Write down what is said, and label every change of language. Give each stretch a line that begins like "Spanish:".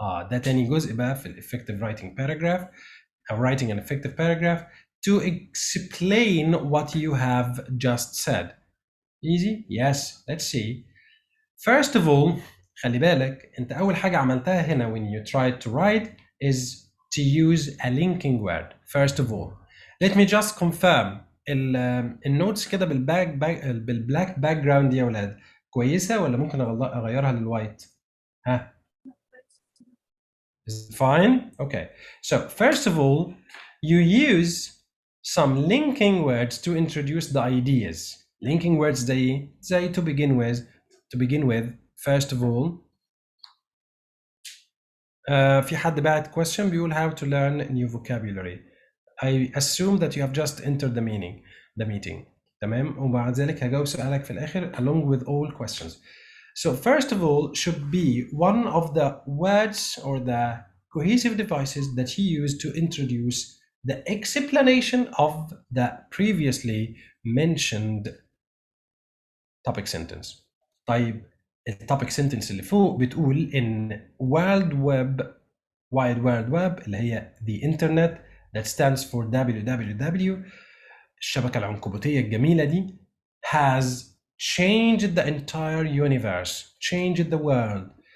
Arabic: ده تاني جزء بقى في
English: effective writing paragraph, writing an effective paragraph, to explain what you have just said. Easy? Yes. Let's see. First of all,
Arabic: خلي بالك انت اول حاجه عملتها هنا
English: when you tried to write is to use a linking word. First of all, let me just confirm
Arabic: النوتس كده بالبلاك باك جراوند دي يا ولاد كويسه ولا ممكن اغيرها للوايت؟ ها؟
English: Is it fine? Okay. So first of all, you use some linking words to introduce the ideas. Linking words زي to begin with. First of all,
Arabic: في حد بعت
English: question
Arabic: بيقول
English: how to learn new vocabulary. I assume that you have just entered the meeting.
Arabic: تمام؟ وبعد ذلك هجاوب سؤالك في الآخر
English: along with all questions. So first of all should be one of the words or the cohesive devices that you use to introduce the explanation of the previously mentioned topic sentence.
Arabic: طيب التوبيك
English: sentence
Arabic: اللي فوق بتقول إن
English: wide world web
Arabic: اللي هي
English: the internet that stands for www
Arabic: الشبكة العنكبوتية الجميلة دي
English: has changed the entire universe, changed the world.